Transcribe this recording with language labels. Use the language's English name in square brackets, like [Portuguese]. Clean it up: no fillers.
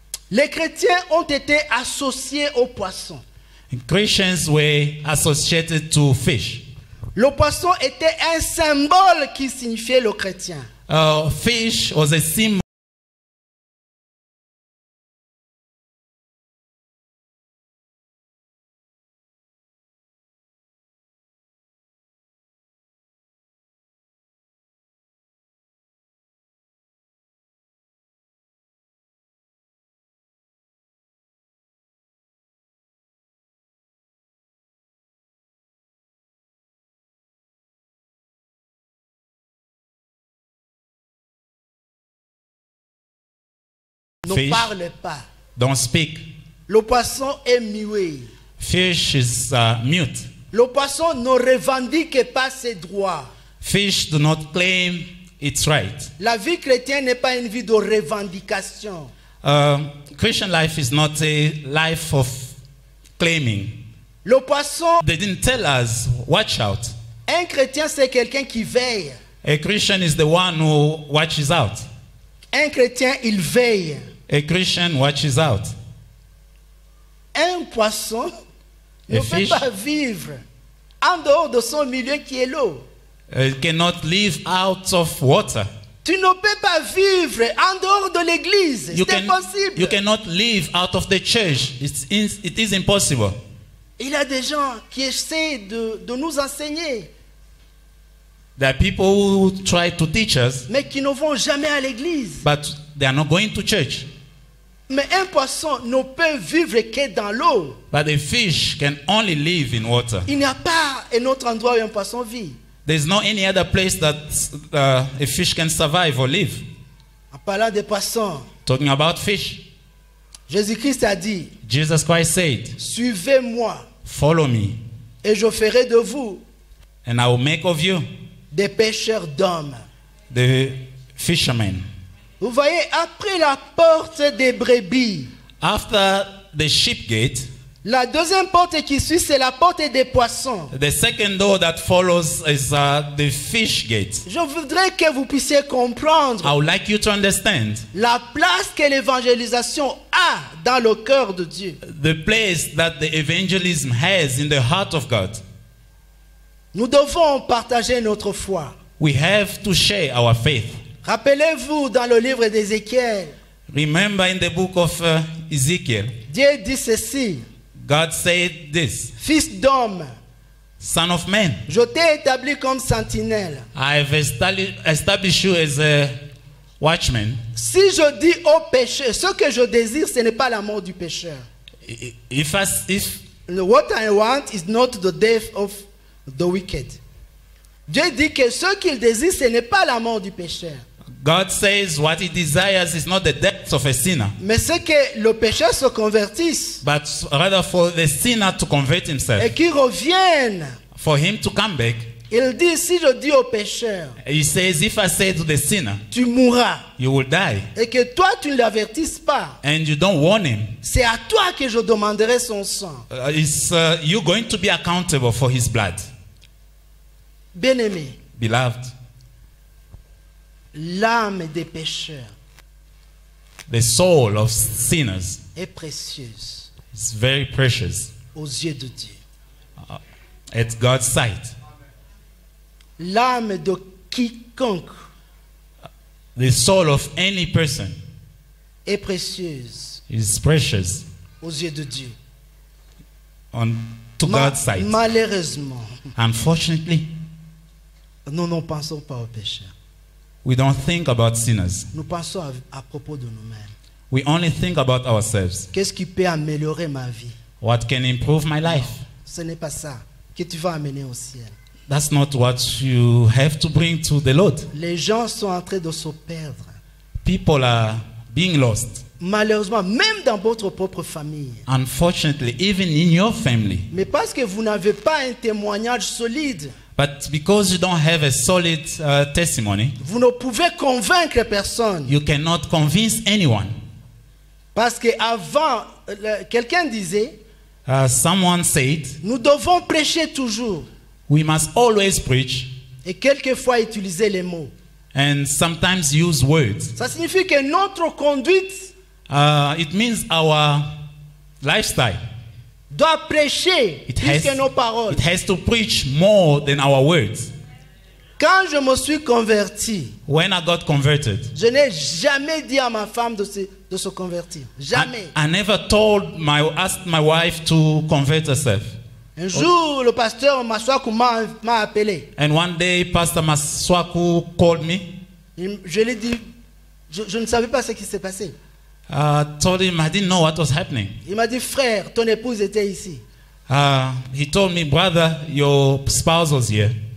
[French] les chrétiens ont été associés aux poissons. [English] Christians were associated to fish. [French] Le poisson était un symbole qui signifiait le chrétien. [English] Fish was a symbol. [French] Ne [English] Fish. [French] parle pas. [English] Don't speak. [French] Le poisson est muet. [English] Fish is mute. [French] Le poisson ne revendique pas ses droits. [English] Fish do not claim its right. [French] La vie chrétienne n'est pas une vie de revendication. [English] Christian life is not a life of claiming. [French] Le poisson, [English] They didn't tell us, watch out. [French] un chrétien, c'est quelqu'un qui veille. [English] A Christian is the one who watches out. [French] Un chrétien, il veille. [English] A Christian watches out. [French] Un poisson ne peut [English] fish. [French] pas vivre en dehors de son milieu qui est l'eau. [English] It cannot live out of water. [French] Tu ne peux pas vivre en dehors de l'église. [English] You [French] C'est impossible. [English] you cannot live out of the church. It is impossible. [French] Il y a des gens qui essaient de nous enseigner, [English] There are people who try to teach us, [French] mais qui ne vont jamais à l'église. [English] but they are not going to church. [French] Mais un poisson ne peut vivre que dans l'eau. [English] But a fish can only live in water. [French] Il n'y a pas un autre endroit où un poisson vit. [English] There's no any other place that a fish can survive or live. [French] En parlant des poissons, [English] Talking about fish, [French] Jésus-Christ a dit, [English] Jesus Christ said, [French] suivez-moi [English] follow me, [French] et je ferai de vous [English] and I will make of you [French] des pêcheurs d'hommes. [English] the fishermen. [French] Vous voyez, après la porte des brebis, [English] After the sheep gate, [French] la deuxième porte qui suit, c'est la porte des poissons. [English] the second door that follows is the fish gate. [French] Je voudrais que vous puissiez comprendre [English] I would like you to understand [French] la place que l'évangélisation a dans le cœur de Dieu. [English] the place that the evangelism has in the heart of God. [French] Nous devons partager notre foi. [English] We have to share our faith. [French] Rappelez-vous dans le livre d'Ézéchiel, [English] Remember in the book of Ezekiel, [French] Dieu dit ceci, [English] God said this, [French] fils d'homme, [English] Son of man, [French] je t'ai établi comme sentinelle. [English] I have established you as a watchman. [French] Si je dis au pécheur, ce que je désire, ce n'est pas la mort du pécheur. [English] If What I want is not the death of the wicked. [French] Dieu dit que ce qu'il désire, ce n'est pas la mort du pécheur. [English] God says what he desires is not the death of a sinner, [French] Mais c'est que le pécheur se convertisse [English] but rather for the sinner to convert himself, [French] et qu'il revienne. [English] for him to come back. [French] Il dit, si je dis au pécheur, [English] He says, if I say to the sinner, [French] tu mourras, [English] you will die, [French] et que toi tu ne l'avertisses pas, [English] and you don't warn him, [French] c'est à toi que je demanderai son sang. [English] is you going to be accountable for his blood. [French] Bien-aimé, [English] Beloved, [French] l'âme des pécheurs [English] the soul of sinners [French] est précieuse [English] is very precious [French] aux yeux de Dieu. [English] at God's sight. [French] L'âme de quiconque [English] The soul of any person [French] est précieuse [English] is precious [French] aux yeux de Dieu. [English] to God's sight. [French] Malheureusement, [English] Unfortunately, [French] nous ne pensons pas aux pécheurs. [English] we don't think about sinners. [French] Nous pensons à propos de nous-mêmes. [English] We only think about ourselves. [French] Qu'est-ce qui peut améliorer ma vie? [English] What can improve my life? [French] Ce n'est pas ça que tu vas amener au ciel. [English] That's not what you have to bring to the Lord. [French] Les gens sont en train de se perdre. [English] People are being lost. [French] Malheureusement, même dans votre propre famille. [English] Unfortunately, even in your family. [French] Mais parce que vous n'avez pas un témoignage solide, [English] But because you don't have a solid testimony, [French] vous ne pouvez convaincre personne. [English] you cannot convince anyone. [French] Parce qu'avant, quelqu'un disait, [English] Someone said, [French] nous devons prêcher toujours. [English] we must always preach [French] Et quelquefois utiliser les mots. [English] and sometimes use words. [French] Ça signifie que notre conduite [English] It means our lifestyle. [French] doit prêcher [English] It [French] plus que [English] has, [French] nos paroles. [English] it has to preach more than our words. [French] Quand je me suis converti, [English] When I got converted, [French] je n'ai jamais dit à ma femme de se convertir. Jamais. [English] I never asked my wife to convert herself. [French] Un jour, le pasteur Maswaku m'a appelé. [English] And one day, Pastor Maswaku called me. [French] Je lui ai dit, je ne savais pas ce qui s'est passé. [English] Told him I didn't know what was happening. [French] Il m'a dit, frère, ton épouse était ici. [English] He told me, brother, your spouse was here.